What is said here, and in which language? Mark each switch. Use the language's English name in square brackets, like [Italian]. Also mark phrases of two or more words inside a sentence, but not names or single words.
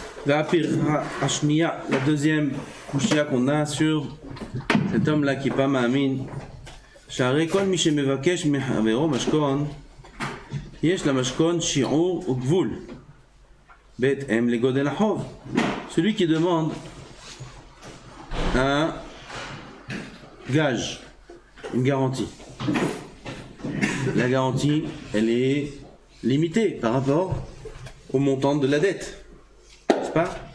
[French] La deuxième kushia qu'on a sur cet homme-là qui est pas ma'amin. [Hebrew] שהרי כל מי שמבקש מחברו משכון, יש למשכון שיעור וגבול, בהתאם לגודל החוב. [French] Celui qui demande un gage, une garantie. La garantie, elle est limitée par rapport au montant de la dette. N'est-ce pas?